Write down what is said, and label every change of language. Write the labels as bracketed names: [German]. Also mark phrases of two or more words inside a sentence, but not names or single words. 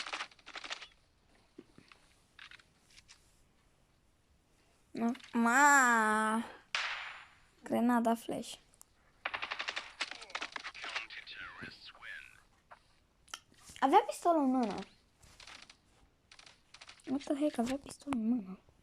[Romanian] Ma, grenada flash. Avea pistolul în mână. [English] What the heck, [Romanian] avea pistolul în mână.